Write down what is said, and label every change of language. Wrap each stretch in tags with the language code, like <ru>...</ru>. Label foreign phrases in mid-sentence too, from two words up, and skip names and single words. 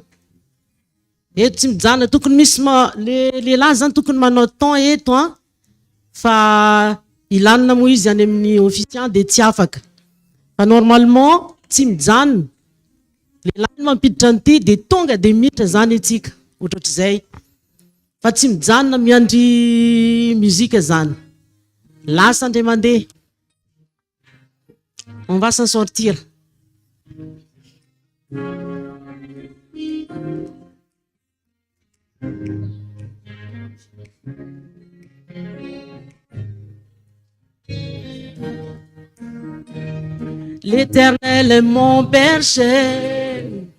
<mg>Eto tsy mijanona tokony misy lehilahy zany tokony manao temps eto fa ilanina moa izy any amin'ny officiant de tsy afaka fa normalement tsy mijanona lehilahy mampiditra an'ity de tonga de miditra zany atsika ohatr'izay fa tsy mijanona miandry muzika zany lasa andre mandeha.</mg> <fr>On va s'en sortir. L'Éternel est mon berger.</fr>